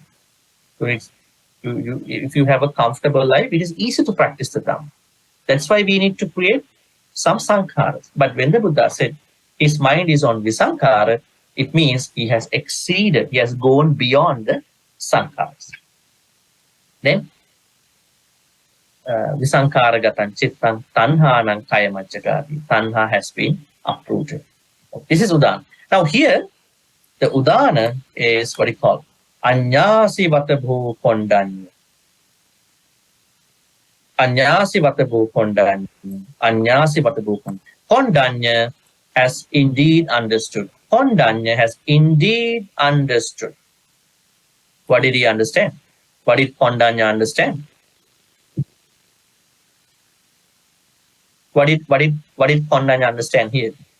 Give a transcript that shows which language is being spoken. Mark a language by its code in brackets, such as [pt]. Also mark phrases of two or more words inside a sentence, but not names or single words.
[en] So if you have a comfortable life, it is easy to practice the Dhamma. That's why we need to create some Sankharas. But when the Buddha said his mind is on Visankhara, it means he has exceeded, he has gone beyond the Sankharas. Then, [pi] Visankhara gatan chittang tanhanang kayamaccagati. [en] Tanha has been uprooted. This is Udana. Now here, the Udana is what he called [pi] Anyasi Vatabhu Kondanna. Anyasi Vatabhu Kondanna. Anyasi Vatabhu Kondanna. [en] Kondanna has indeed understood. Kondanna has indeed understood. What did he understand? What did Kondanna understand? What did Kondanna understand here?